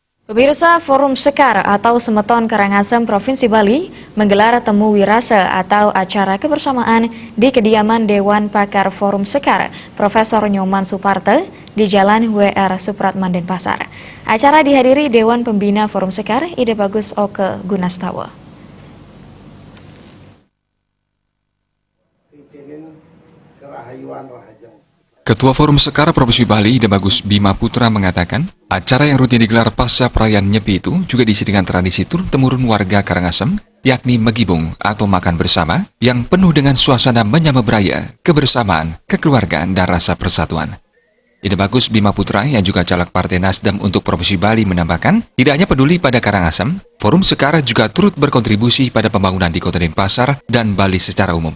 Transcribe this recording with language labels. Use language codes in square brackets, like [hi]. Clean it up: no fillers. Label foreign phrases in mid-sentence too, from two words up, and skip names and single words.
[id] Pemirsa, Forum Sekar atau Semeton Karangasem Provinsi Bali menggelar Temu Wirase atau acara kebersamaan di kediaman Dewan Pakar Forum Sekar, Profesor Nyoman Suparte, di Jalan W.R. Supratman, Denpasar. Acara dihadiri Dewan Pembina Forum Sekar, Ide Bagus Oke Gunastawa. Ketua Forum Sekar Provinsi Bali, Ide Bagus Bima Putra mengatakan, acara yang rutin digelar pasca perayaan Nyepi itu juga diisi dengan tradisi turun-temurun warga Karangasem, yakni megibung atau makan bersama, yang penuh dengan suasana menyambut raya, kebersamaan, kekeluargaan, dan rasa persatuan. Ide Bagus Bima Putra yang juga caleg Partai Nasdem untuk Provinsi Bali menambahkan, tidak hanya peduli pada Karangasem, Forum Sekar juga turut berkontribusi pada pembangunan di Kota Denpasar dan Bali secara umum.